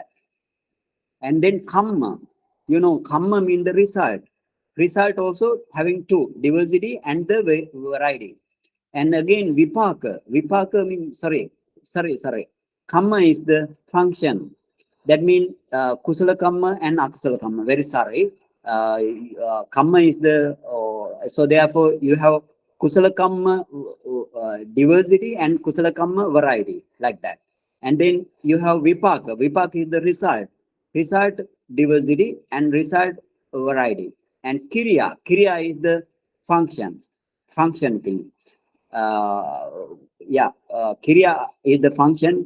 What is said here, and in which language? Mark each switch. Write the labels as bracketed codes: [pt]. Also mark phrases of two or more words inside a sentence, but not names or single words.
[en] And then kamma. You know, kamma means the result. Result also having two, diversity and the variety. And again, vipaka. Vipaka means, sorry. Kamma is the function. That means [pi] kusala kamma [en] and [pi] akusala kamma. [en] Very sorry. Kamma is the, so therefore you have [pi] kusala kamma [en] diversity and [pi] kusala kamma [en] variety, like that. And then you have vipaka. Vipaka is the result. Result diversity and result variety. And kriya. Kriya is the function thing. Kriya is the function.